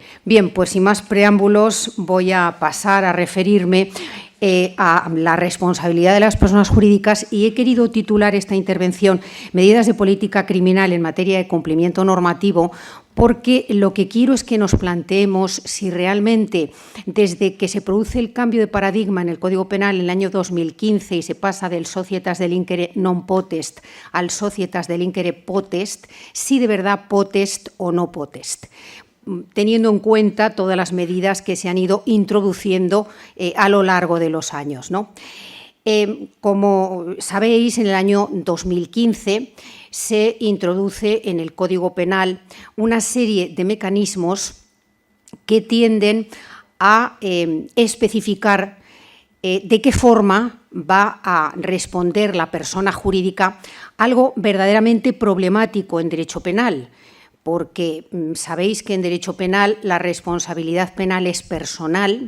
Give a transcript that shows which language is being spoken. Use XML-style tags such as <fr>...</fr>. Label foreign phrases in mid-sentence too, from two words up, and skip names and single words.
<es>Bien, pues sin más preámbulos voy a pasar a referirme a la responsabilidad de las personas jurídicas y he querido titular esta intervención Medidas de política criminal en materia de cumplimiento normativo, porque lo que quiero es que nos planteemos si realmente desde que se produce el cambio de paradigma en el Código Penal en el año 2015 y se pasa del</es> <la>societas delinquere non potest</la> <es>al</es> <la>societas delinquere potest,</la> <es>si de verdad potest o no potest, teniendo en cuenta todas las medidas que se han ido introduciendo a lo largo de los años, ¿no? Como sabéis, en el año 2015 se introduce en el Código Penal una serie de mecanismos que tienden a especificar de qué forma va a responder la persona jurídica, algo verdaderamente problemático en derecho penal, porque sabéis que en derecho penal la responsabilidad penal es personal.</es>